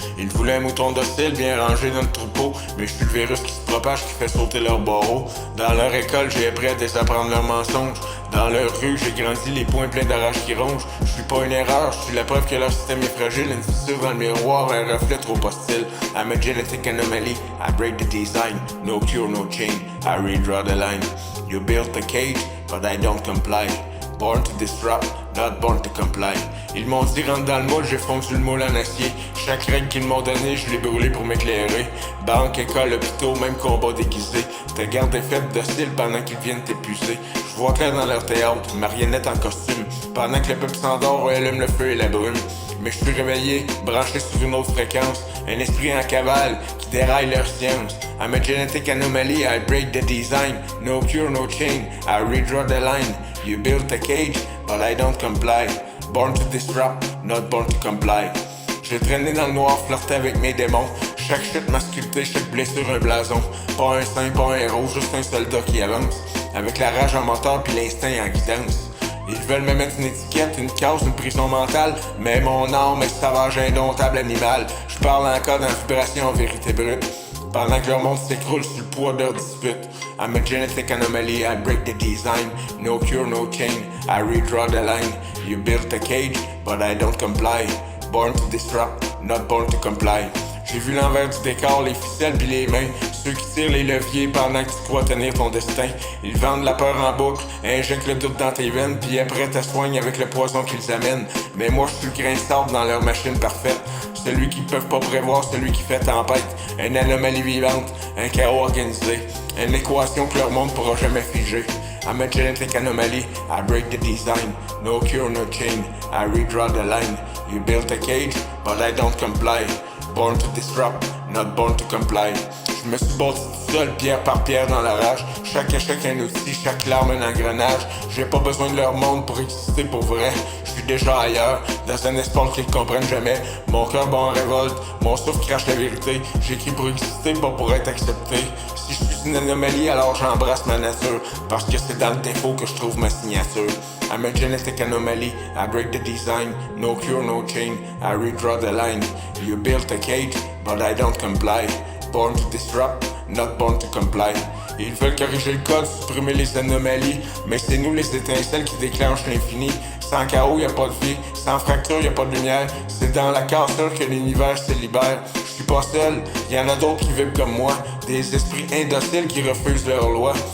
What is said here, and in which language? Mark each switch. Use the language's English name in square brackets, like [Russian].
[French] Ils voulaient un mouton docile bien rangé dans le troupeau, mais je suis le virus qui se propage, qui fait sauter leurs barreaux. Dans leur école, j'ai appris à désapprendre leurs mensonges. Dans leur rue, j'ai grandi les poings pleins d'arraches qui rongent. Je suis pas une erreur, je suis la preuve que leur système est fragile. Une fissure dans le miroir, un reflet trop hostile. [English] I'm a genetic anomaly, I break the design. No cure, no chain, I redraw the line. You built a cage, but I don't comply. Born to disrupt, not born to comply. [French] Ils m'ont dit rentre dans le moule, j'ai fondu le moule en acier. Chaque règle qu'ils m'ont donnée, je l'ai brûlé pour m'éclairer. Banque, école, hôpitaux, même combat déguisé. Te garde faible docile pendant qu'ils viennent t'épuiser. Je vois clair dans leur théâtre, marionnette en costume. Pendant que le peuple s'endort, allume le feu et la brume. Mais je suis réveillé, branché sur une autre fréquence. Un esprit en cavale qui déraille leur science. [English] I'm a genetic anomaly, I break the design. No cure, no chain, I redraw the line. You built a cage, but I don't comply. Born to disrupt, not born to comply. [French] J'ai traîné dans le noir, flirté avec mes démons. Chaque chute m'a sculpté, chaque blessure un blason. Pas un saint, pas un héros, juste un soldat qui avance. Avec la rage en moteur puis l'instinct en guidance. Ils veulent me mettre une étiquette, une case, une prison mentale. Mais mon âme est sauvage, indomptable animal. Je parle encore dans vibration en vérité brute. Pendant que leur monde s'écroule sous le poids de leur dispute. [English] I'm a genetic anomaly, I break the design. No cure, no chain, I redraw the line. You built a cage, but I don't comply. Born to disrupt, not born to comply. [French] J'ai vu l'envers du décor, les ficelles pis les mains. Ceux qui tirent les leviers pendant que tu crois tenir ton destin. Ils vendent la peur en boucle, injectent le doute dans tes veines, puis après te soignent avec le poison qu'ils amènent. Mais moi je suis le grain de sable dans leur machine parfaite. Celui qu'ils peuvent pas prévoir, celui qui fait tempête. Une anomalie vivante, un chaos organisé. Une équation que leur monde pourra jamais figer. [English] I'm a genetic anomaly, I break the design. No cure, no chain, I redraw the line. You built a cage, but I don't comply. Born to disrupt, not born to comply. [French] Je me suis bâti tout seul, pierre par pierre dans la rage. Chaque échec un outil, chaque larme un engrenage. J'ai pas besoin de leur monde pour exister pour vrai. Je suis déjà ailleurs, dans un espoir qu'ils comprennent jamais. Mon cœur bat en révolte, mon souffle crache la vérité. J'écris pour exister, pas pour être accepté. Si je suis une anomalie, alors j'embrasse ma nature. Parce que c'est dans le défaut que je trouve ma signature. [English] I'm a genetic anomaly, I break the design. No cure, no chain, I redraw the line. You built a cage, but I don't comply. Born to disrupt, not born to comply. [French] Ils veulent corriger le code, supprimer les anomalies. Mais c'est nous les étincelles qui déclenchent l'infini. Sans chaos, y'a pas de vie. Sans fracture, y'a pas de lumière. C'est dans la cassure que l'univers se libère. Je suis pas seul, y'en a d'autres qui vivent comme moi. Des esprits indociles qui refusent leurs lois.